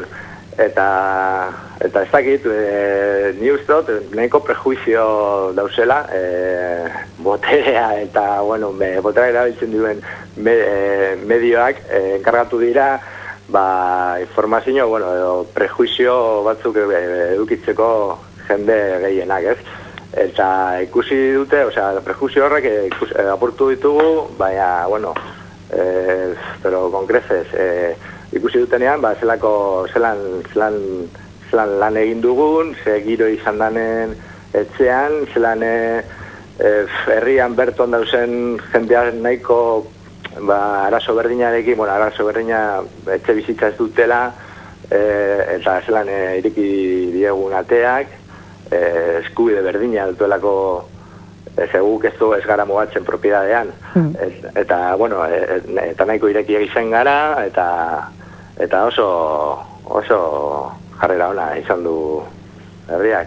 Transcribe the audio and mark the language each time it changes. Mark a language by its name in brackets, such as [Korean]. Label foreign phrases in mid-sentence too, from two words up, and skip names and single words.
[Basque] Eta ez dakit, ni uste dut, nahiko prejuizio dauzela, boterea eta, bueno, boterea erabiltzen duen medioak enkargatu dira, informazio, bueno, prejuizio batzuk edukitzeko jende gehienak, ez? Eta ikusi dute, prejuzio horrek apurtu ditugu, baina, bueno, [Spanish] pero con creces, [Basque] ikusi dutenean, zelan lan egin dugun, ze giro izan danen etxean, zelan herrian berton dauzen jendean nahiko arazo berdinarekin, bueno, arazo berdina etxe bizitza ez dutela, eta zelan ireki diegun ateak, eskubide berdina dutelako guk ez gara mugatzen propiedadean, eta, bueno, eta nahiko ireki egiten gara, eta oso jarrera ona izan du herriak.